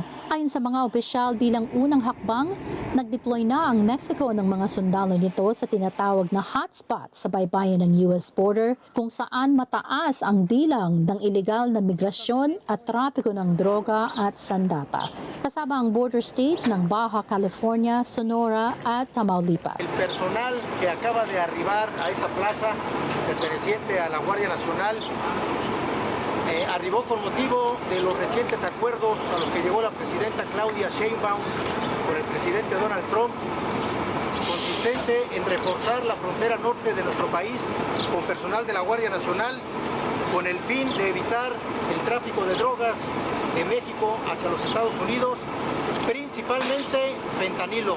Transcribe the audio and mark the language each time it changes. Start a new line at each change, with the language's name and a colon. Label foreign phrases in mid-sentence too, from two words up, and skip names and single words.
Filipino: Ayon sa mga opisyal, bilang unang hakbang, nag-deploy na ang Mexico ng mga sundalo nito sa tinatawag na hotspot sa baybayin ng US border kung saan mataas ang bilang ng ilegal na migrasyon at trapiko ng droga at sandata. Kasama ang
English: border states
Filipino: ng Baja California, Sonora at Tamaulipas.
Spanish: El personal que acaba de arribar a esta plaza perteneciente a la Guardia Nacional arribó con motivo de los recientes acuerdos a los que llegó la presidenta Claudia Sheinbaum con el presidente Donald Trump, consistente en reforzar la frontera norte de nuestro país con personal de la Guardia Nacional con el fin de evitar el tráfico de drogas de México hacia los Estados Unidos, principalmente fentanilo.